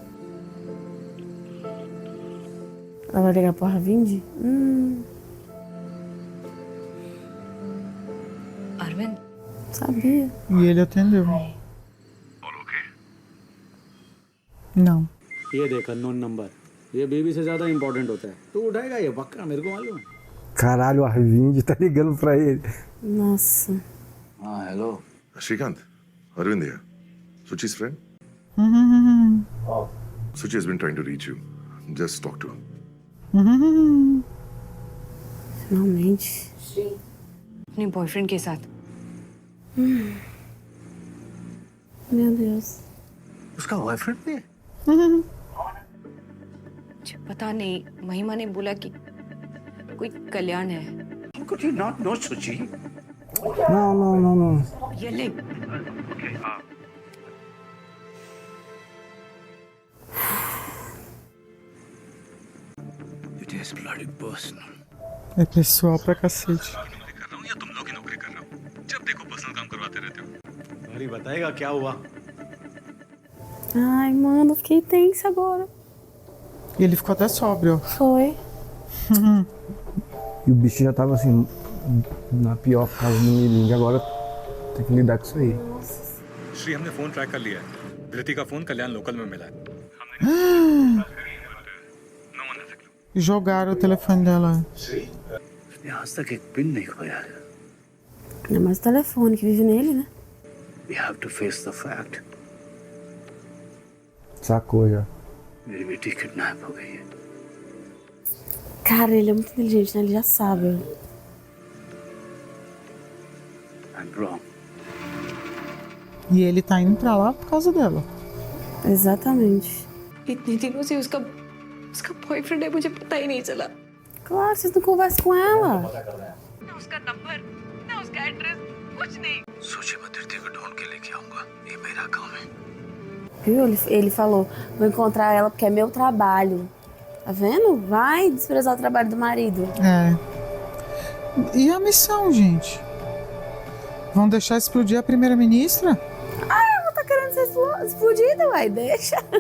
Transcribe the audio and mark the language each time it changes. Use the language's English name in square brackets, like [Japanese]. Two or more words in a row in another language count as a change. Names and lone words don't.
[Portuguese] Ela vai ligar pro Arvind? Arvind? Sabia. E ele atendeu. Não. [Hindi] ये देख [English] unknown number, [Hindi] ये बेबी से ज्यादा इम्पोर्टेंट होता है। तू उठाएगा ये पक्का, मेरे को मालूम है। [Portuguese] Caralho, o Arvind tá ligando pra ele. Nossa. [Hindi] हाँ हेलो [English] Shrikant, Arvind here. Suchi's friend. Suchi has been trying to reach you. Just talk to him. [Portuguese] Finalmente. [Hindi] अपने बॉयफ्रेंड के साथ। [Portuguese] Meu Deus. [Hindi] उसका बॉयफ्रेंड भी है? मुझे पता नहीं, महिमा ने बोला कि कोई कल्याण है। [English] How could you not know, Suchi? [Portuguese] Não. [Hindi] ये ले। [English] It is bloody personal. [Portuguese] É pessoal pra cacete. [Hindi] अरे बताएगा क्या हुआ? [Portuguese] Ai, mano, fiquei tensa agora. E ele ficou até sóbrio. Foi. E o bicho já tava assim, na pior fase do milingue. Agora tem que lidar com isso aí. [Hindi] श्री हमने फोन ट्रैक कर लिया है। धृति का फोन कल्याण लोकल में मिला है। [Portuguese] Jogaram o telefone dela. [Hindi] उसने आज तक एक पिन नहीं खोया है। [Portuguese] É mais o telefone que vive nele, né? [English] We have to face the fact. [Portuguese] Sacou já. [Hindi] मेरी बेटी किडनैप हो गई है। [Portuguese] Cara, ele é muito inteligente, né? Ele já sabe. [English] I'm wrong. [Portuguese] E ele tá indo pra lá por causa dela. Exatamente. [Hindi] इतने दिनों से उसका बॉयफ्रेंड है, मुझे पता ही नहीं चला। [Portuguese] Claro, vocês não conversam com ela. [Hindi] ना उसका नंबर, ना उसका एड्रेस, कुछ नहीं। सोचे मैं धरती को ढूंढ के लेके आऊंगा। ये मेरा काम है। [Portuguese] Viu? Ele falou, vou encontrar ela porque é meu trabalho. Tá vendo? Vai desprezar o trabalho do marido. É. E a missão, gente? Vão deixar explodir a primeira-ministra? Ah, ela tá querendo ser explodida, uai, deixa.